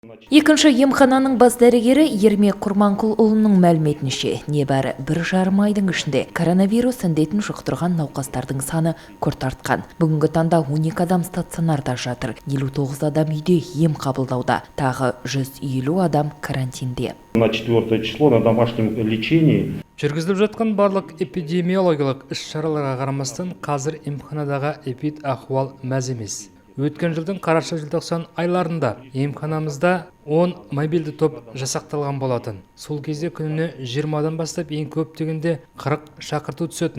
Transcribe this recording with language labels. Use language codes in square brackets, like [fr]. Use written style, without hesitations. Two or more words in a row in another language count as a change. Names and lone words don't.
[kk] Екінші емхананың бас дәрігері Ермек Құрманқұлұлының мәліметінше, небәрі 1,5 айдың ішінде коронавирус індетін жұқтырған науқастардың саны күрт артқан. Бүгінгі таңда 12 адам стационарда жатыр, 59 адам үйде ем қабылдауда, тағы 150 адам карантинде. [ru] На 4 число на домашнем лечении. [kk] Жүргізіліп жатқан барлық эпидемиологиялық іс-шараларға қарамастан қазір емханадағы эпид-ахуал мәз емес. Өткен жылдың қараша-желтоқсан айларында емханамызда 10 мобильді топ жасақталған болатын. Сол кезде күніне 20-дан бастап ең көп дегенде 40 шақырту түсетін.